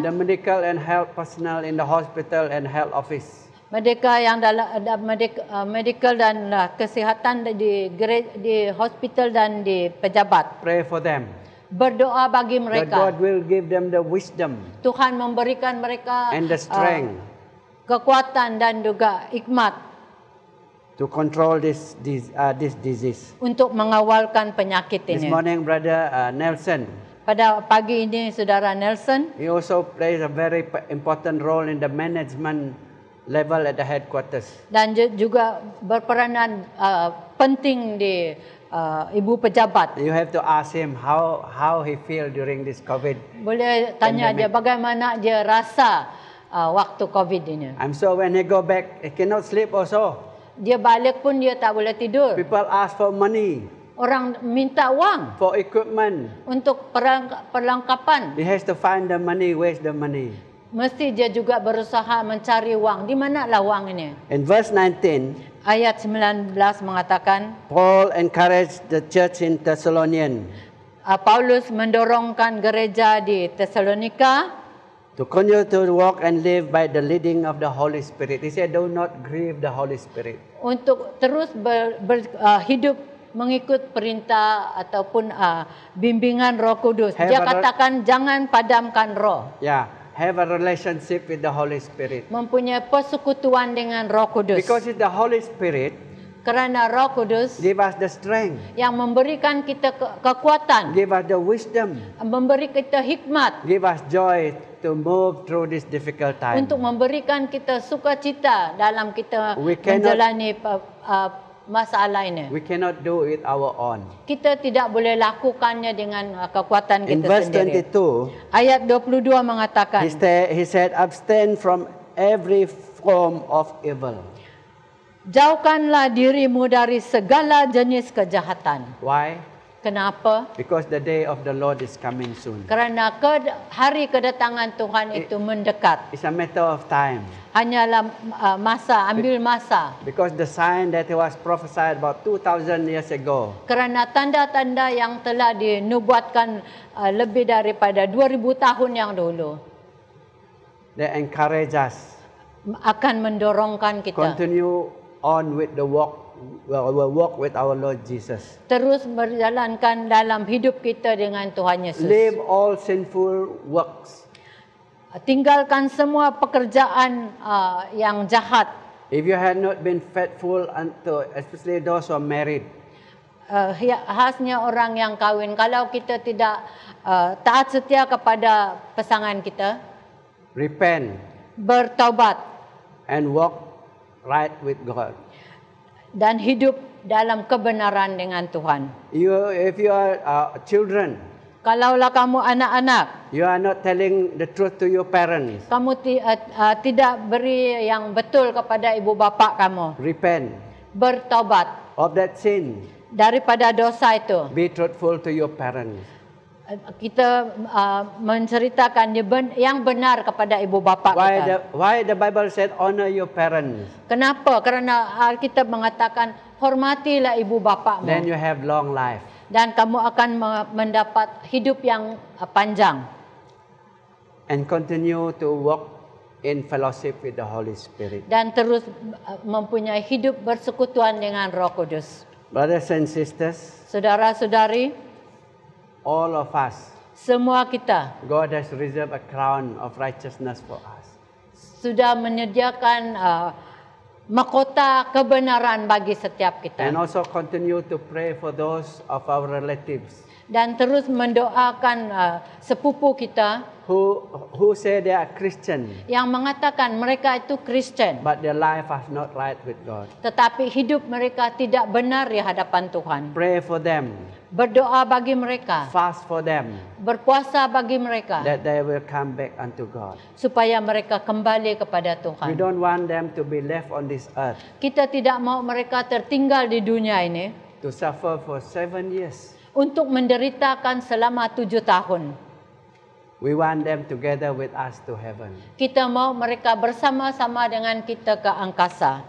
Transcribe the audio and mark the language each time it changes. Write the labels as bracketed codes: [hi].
[en] the medical and health personnel in the hospital and health office. [ms] mereka yang dalam medical dan kesihatan di hospital dan di pejabat. [en] Pray for them. [ms] Berdoa bagi [en] That [ms] mereka. [en] God will give them the wisdom [ms] Tuhan memberikan mereka [en] and the strength [ms] kekuatan dan juga hikmat [en] to control this disease. [ms] untuk mengawalkan penyakit [en] This [ms] ini. [en] morning, Brother Nelson, [ms] Pada pagi ini, Saudara Nelson, [en] he also plays a very important role in the management level at the headquarters. [ms] dan juga berperanan penting di ibu pejabat. [en] You have to ask him how he feel during this COVID. [ms] Boleh tanya [en] Pandemic. [ms] dia bagaimana dia rasa waktu COVID ini. [en] I'm sure when he go back, he cannot sleep also. [ms] Dia balik pun dia tak boleh tidur. [en] People ask for money, [ms] Orang minta wang [en] for equipment. [ms] untuk perlengkapan. [en] He has to find the money. Where's the money? [ms] Mesti dia juga berusaha mencari wang. Di manalah wang ini? [en] In verse 19, [ms] Ayat 19 mengatakan, [en] Paul encouraged the church in Thessalonian [ms] Paulus mendorongkan gereja di Tesalonika [en] to continue to walk and live by the leading of the Holy Spirit. He said, do not grieve the Holy Spirit. [ms] untuk terus hidup mengikut perintah ataupun bimbingan Roh Kudus. [en] Have [ms] Dia a- katakan jangan padamkan roh. [en] Yeah, have a relationship with the Holy Spirit. [ms] Mempunyai persekutuan dengan Roh Kudus. [en] Because it's the Holy Spirit [ms] Kerana Roh Kudus [en] give us the strength, [ms] yang memberikan kita kekuatan, [en] give us the wisdom, [ms] memberi kita hikmat [en] give us joy to move through this difficult time. [ms] untuk memberikan kita sukacita dalam kita [en] We cannot- [ms] menjalani masalah ini. [en] We cannot do it our own. [ms] Kita tidak boleh lakukannya dengan kekuatan [en] In [ms] kita [en] verse [ms] sendiri. [en] 22, [ms] Ayat 22 mengatakan, [en] he said, abstain from every form of evil. [ms] jauhkanlah dirimu dari segala jenis kejahatan. [en] Why? [ms] Kenapa? [en] Because the day of the Lord is coming soon. [ms] Kerana hari kedatangan Tuhan itu mendekat. [en] It's a matter of time. [ms] Hanyalah ambil masa. [en] Because the sign that was prophesied about 2,000 years ago [ms] Kerana tanda-tanda yang telah dinubuatkan lebih daripada 2000 tahun yang dulu [en] they encourage us [ms] akan mendorongkan kita [en] continue on with the walk with our Lord Jesus. [ms] terus berjalankan dalam hidup kita dengan Tuhan Yesus. [en] Leave all sinful works. [ms] Tinggalkan semua pekerjaan yang jahat. [en] If you had not been faithful unto, especially those who are married, [ms] Khasnya orang yang kahwin, kalau kita tidak taat setia kepada pasangan kita, [en] repent [ms] bertaubat [en] and walk right with God. [ms] dan hidup dalam kebenaran dengan Tuhan. [en] If you are children, [ms] Kalaulah kamu anak-anak, [en] you are not telling the truth to your parents, [ms] kamu tidak beri yang betul kepada ibu bapa kamu, [en] repent [ms] bertaubat [en] of that sin. [ms] daripada dosa itu. [en] Be truthful to your parents. [ms] Kita menceritakan yang benar kepada ibu bapa kita. [en] Why the Bible said honor your parents? [ms] Kenapa? Kerana Alkitab mengatakan hormatilah ibu bapamu. [en] Then you have long life. [ms] Dan kamu akan mendapat hidup yang panjang. [en] And continue to walk in fellowship with the Holy Spirit. [ms] Dan terus mempunyai hidup bersekutuan dengan Roh Kudus. [en] Brothers and sisters, [ms] Saudara-saudari, [en] all of us, [ms] semua kita [en] God has reserved a crown of righteousness for us. [ms] sudah menyediakan mahkota kebenaran bagi setiap kita. [en] And also continue to pray for those of our relatives [ms] Dan terus mendoakan sepupu kita [en] who say they are Christian, [ms] yang mengatakan mereka itu Kristen, [en] but their life is not right with God. [ms] tetapi hidup mereka tidak benar di hadapan Tuhan. [en] Pray for them, [ms] Berdoa bagi mereka, [en] fast for them, [ms] berpuasa bagi mereka, [en] that they will come back unto God. [ms] supaya mereka kembali kepada [en] We [ms] Tuhan. [en] don't want them to be left on this earth [ms] Kita tidak mau mereka tertinggal di dunia ini [en] to suffer for 7 years. [ms] untuk menderitakan selama 7 tahun. [en] We want them together with us to heaven. [ms] Kita mau mereka bersama-sama dengan kita ke angkasa.